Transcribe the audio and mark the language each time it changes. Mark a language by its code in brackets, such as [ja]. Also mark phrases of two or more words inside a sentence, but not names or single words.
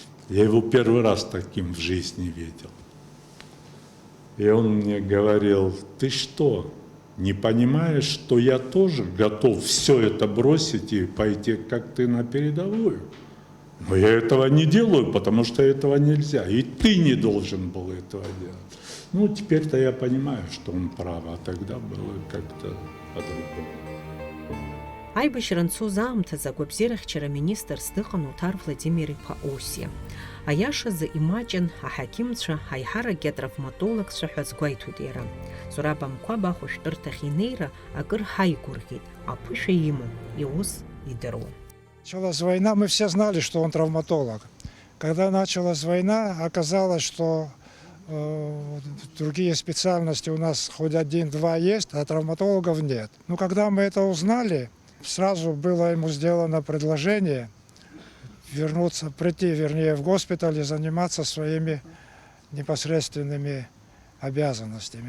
[ru] Я его первый раз таким в жизни видел. И он мне говорил: ты что, не понимаешь, что я тоже готов все это бросить и пойти, как ты, на передовую? Но я этого не делаю, потому что этого нельзя. И ты не должен был этого делать. Ну, теперь-то я понимаю, что он прав, а тогда было как-то по-другому. [ab] Аибашьра аамҭазы агәабзиарахьчара министрс дыҟан Уҭар Владимир-иԥа Осиа. Аиашазы имаҷын аҳақьымцәа, аиҳаракгьы атравматологцәа ҳәа згәеиҭоит иара. Зураб Амқәаб ахәышәтәырҭахь инеира акыр ҳаигәырӷьеит, аԥышәа иман, иус идыруан. [ru] Началась война, мы все знали, что он травматолог. Когда началась война, оказалось, что другие специальности у нас хоть один-два есть, а травматологов нет. Но когда мы это узнали, сразу было ему сделано предложение прийти в госпиталь и заниматься своими непосредственными обязанностями.